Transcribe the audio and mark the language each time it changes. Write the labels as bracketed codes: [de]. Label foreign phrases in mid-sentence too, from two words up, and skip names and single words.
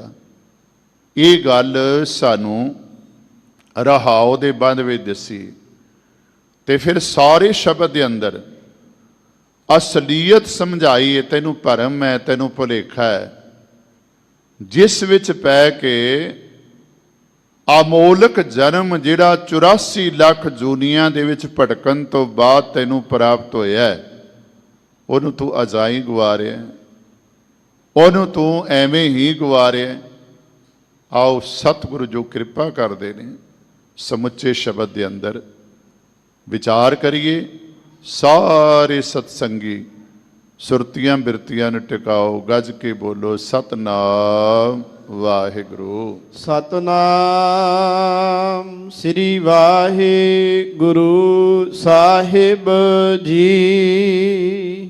[pa] ਇਹ ਗੱਲ ਸਾਨੂੰ ਰਹਾਉ ਦੇ ਬੰਦ ਵਿੱਚ ਦੱਸੀ ਤੇ ਫਿਰ ਸਾਰੇ ਸ਼ਬਦ ਕੇ ਅੰਦਰ ਅਸਲੀਅਤ ਸਮਝਾਈ ਹੈ। ਤੈਨੂੰ ਭਰਮ ਹੈ, ਤੈਨੂੰ ਭੁਲੇਖਾ ਹੈ, ਜਿਸ ਵਿੱਚ ਪੈ ਕੇ ਅਮੋਲਕ ਜਨਮ ਜਿਹੜਾ 84 ਲੱਖ ਜੂਨੀਆਂ ਦੇ ਵਿੱਚ ਭਟਕਣ ਤੋਂ ਬਾਅਦ ਤੈਨੂੰ ਪ੍ਰਾਪਤ ਹੋਇਆ ਹੈ, ਉਹਨੂੰ ਤੂੰ ਅਜਾਈਂ ਗਵਾ ਰਿਹਾ ਹੈ, ਉਹਨੂੰ ਤੂੰ ਐਵੇਂ ਹੀ ਗਵਾ ਰਿਹਾ ਹੈ। [hi] आओ सतगुरु जो कृपा करते हैं समुचे शब्द के अंदर विचार करिए। [pa] ਸਾਰੇ ਸਤਿਸੰਗੀ ਸੁਰਤੀਆਂ ਬਿਰਤੀਆਂ ਨੂੰ ਟਿਕਾਓ, ਗੱਜ ਕੇ ਬੋਲੋ ਸਤਨਾਮ ਵਾਹਿਗੁਰੂ। ਸਤਨਾਮ ਸ੍ਰੀ ਵਾਹਿਗੁਰੂ ਸਾਹਿਬ ਜੀ।